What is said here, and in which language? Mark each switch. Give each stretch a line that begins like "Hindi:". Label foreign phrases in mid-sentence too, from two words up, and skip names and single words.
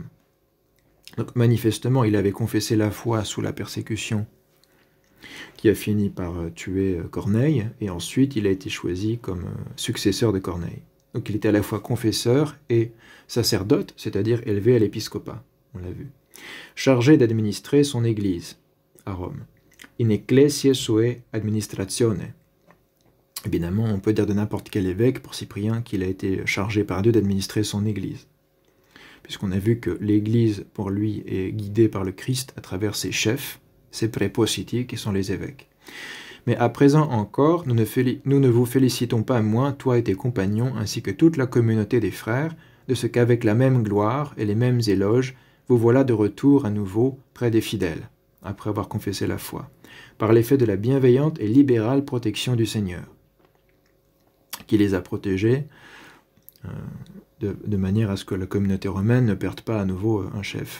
French: Donc manifestement, il avait confessé la foi sous la persécution qui a fini par tuer Corneille, et ensuite il a été choisi comme successeur de Corneille. Donc il était à la fois confesseur et sacerdote, c'est-à-dire élevé à l'épiscopat, on l'a vu, chargé d'administrer son église à Rome.
Latin: In ecclesiae sue administratione.
French: Évidemment, on peut dire de n'importe quel évêque pour Cyprien qu'il a été chargé par Dieu d'administrer son église, puisqu'on a vu que l'église, pour lui, est guidée par le Christ à travers ses chefs, ses prépositi, qui sont les évêques. Mais à présent encore, nous ne vous félicitons pas moins, toi et tes compagnons, ainsi que toute la communauté des frères, de ce qu'avec la même gloire et les mêmes éloges, vous voilà de retour à nouveau près des fidèles, après avoir confessé la foi, par l'effet de la bienveillante et libérale protection du Seigneur, qui les a protégés de manière à ce que la communauté romaine ne perde pas à nouveau un chef.